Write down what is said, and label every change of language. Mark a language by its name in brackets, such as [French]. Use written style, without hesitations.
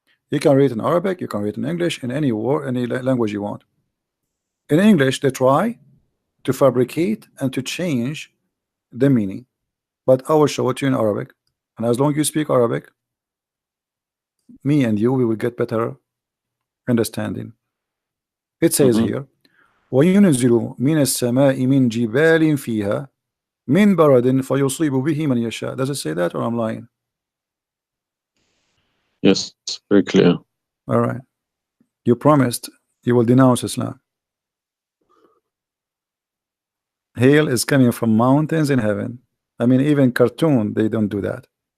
[English] You can read in Arabic, you can read in English, in any word, any language you want. In English, they try to fabricate and to change the meaning, but I will show it to you in Arabic. And as long as you speak Arabic, me and you, we will get better understanding. [Arabic] It says here, وَيُنْزِلُ مِنَ السَّمَاءِ مِنْ جِبَالٍ فِيهَا مِنْ بَرَدٍ فَيُصِيبُ بِهِ مَنْ يَشَاءُ. [English] Does it say that, or I'm lying? Yes, very clear. All right. You promised you will denounce Islam. Hail is coming from mountains in heaven. I mean, even cartoon, they don't do that.